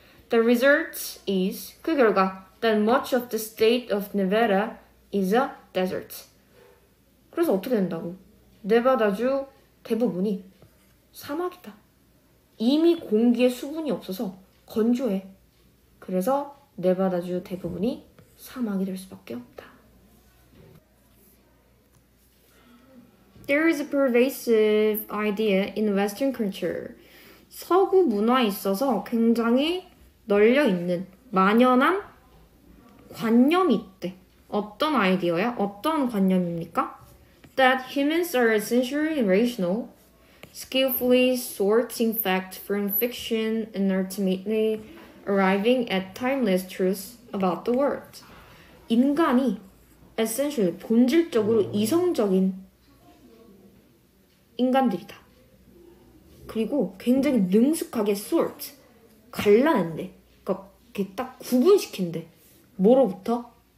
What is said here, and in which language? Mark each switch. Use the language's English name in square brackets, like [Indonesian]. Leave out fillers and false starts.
[English] The result is [Korean] 그 결과 [English] that much of the state of Nevada is a desert. [Korean] 그래서 어떻게 된다고? 네바다주 대부분이 사막이다. 이미 공기에 수분이 없어서 건조해. 그래서 네바다주 대부분이 사막이 될 수밖에 없다. [English] There is a pervasive idea in Western culture. [Korean] 서구 문화에 있어서 굉장히 널려있는 만연한 관념이 있대. 어떤 아이디어야? 어떤 관념입니까? [English] That humans are essentially rational, skillfully sorting fact from fiction and ultimately arriving at timeless truths about the world. [Korean] 인간이 essentially 본질적으로 이성적인 인간들이다. 그리고 굉장히 능숙하게 sort, 갈라낸대. 그러니까 이렇게 딱 구분시킨대. 뭐로부터?